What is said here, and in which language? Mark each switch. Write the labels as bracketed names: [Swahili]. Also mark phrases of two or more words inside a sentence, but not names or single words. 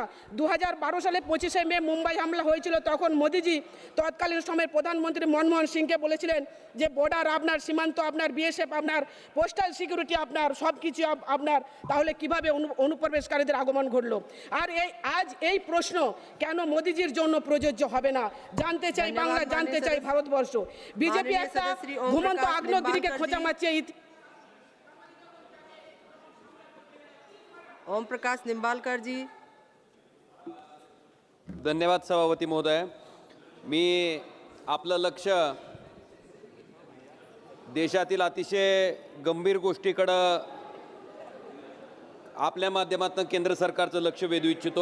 [Bangla] 2012 সালে 25শে মে মুম্বাই হামলা হয়েছিল, তখন মোদিজি তৎকালীন সময়ের প্রধানমন্ত্রী মনমোহন সিংকে বলেছিলেন যে বর্ডার আপনার, সীমান্ত আপনার, বিএসএফ আপনার, [English] postal security [Bangla] আপনার, সব কিছু আপনার। তাহলে কিভাবে অনুপ্রবেশকারীদের আগমন ঘটলো? আর আজ এই প্রশ্ন কেন মোদিজির জন্য প্রযোজ্য হবে না? জানতে চাই বাংলা, জানতে চাই ভারতবর্ষ। বিজেপি একটা ঘুমন্ত আগ্নেয়গিরিকে খোঁচা মারছে। [Marathi] ओम प्रकाश निंबालकर जी। धन्यवाद सभापती महोदय। मी आपलं लक्ष देशातील अतिशय गंभीर गोष्टीकडं आपल्या माध्यमातून केंद्र सरकारचं लक्ष वेधू इच्छितो।